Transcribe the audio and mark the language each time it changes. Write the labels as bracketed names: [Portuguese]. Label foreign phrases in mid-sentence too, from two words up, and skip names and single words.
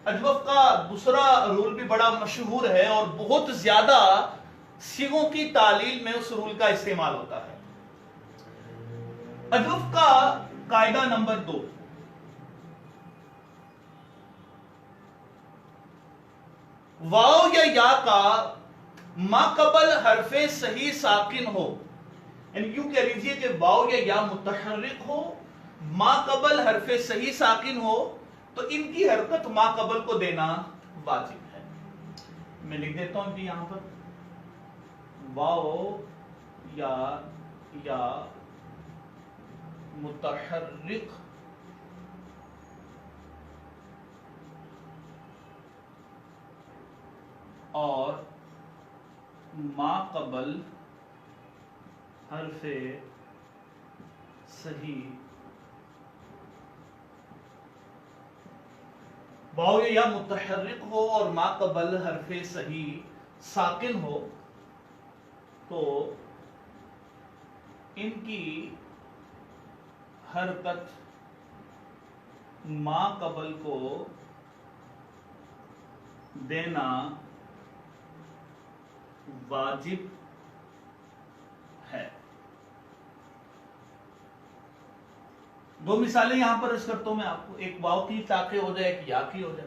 [Urdu] اجوف کا دوسرا رول بھی بڑا مشہور ہے اور بہت زیادہ صیغوں کی تعلیل میں اس رول کا استعمال ہوتا ہے۔ اجوف کا قاعدہ نمبر 2، واو یا یا کا ما قبل حرف صحیح ساکن ہو، یعنی یوں کہہ لیجئے کہ واو یا متحرک ہو، ما قبل حرف صحیح ساکن ہو تو ان کی حرکت ما قبل کو دینا واجب ہے۔ میں لکھ دیتا ہوں کہ یہاں پر واو یا متحرک اور ما قبل حرف صحیح، واو یا متحرک ہو اور ما قبل حرف صحیح ساکن ہو تو ان کی حرکت ما قبل کو دینا واجب ہے۔ دو مثالیں یہاں پر عرض کرتا ہوں میں آپ کو، ایک واو کی تاکہ ہو جائے، ایک یا کی ہو جائے۔